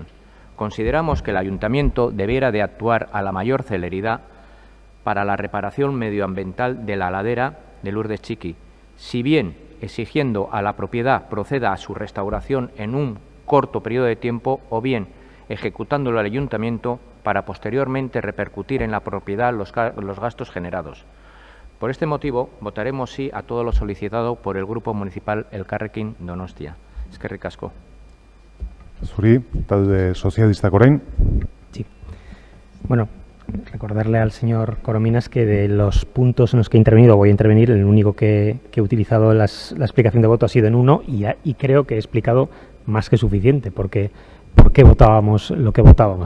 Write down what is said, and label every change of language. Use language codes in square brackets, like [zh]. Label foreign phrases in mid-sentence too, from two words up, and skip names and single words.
[es] Consideramos que el Ayuntamiento debiera de actuar a la mayor celeridad para la reparación medioambiental de la ladera de Lourdes Chiqui, si bien exigiendo a la propiedad proceda a su restauración en un corto periodo de tiempo o bien ejecutándolo al Ayuntamiento para posteriormente repercutir en la propiedad los gastos generados. Por este motivo, votaremos sí a todo lo solicitado por el Grupo Municipal Elkarrekin Donostia. [eu] Eskerrik asko. Zuri, talde sozialistak orain. [es] Sí. Bueno, recordarle al señor Corominas que de los puntos en los que he intervenido, voy a intervenir, el único que he utilizado la explicación de voto ha sido en uno y creo que he explicado más que suficiente por qué votábamos lo que votábamos.